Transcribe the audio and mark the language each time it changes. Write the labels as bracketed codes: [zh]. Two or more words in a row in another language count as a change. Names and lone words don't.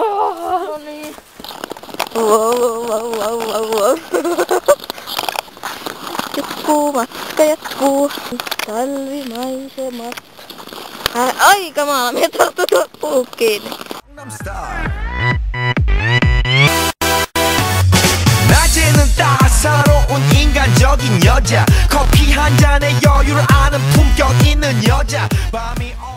[fi] No niin. Wow. Matka jatkuu. Talvimaisemat. Ai kamala, me tarttu tuo kiinni. Gangnam Style. [ko] 낮에는 따사로운 인간적인 여자 커피 한 잔에 여유를 아는 품격 있는 여자 밤이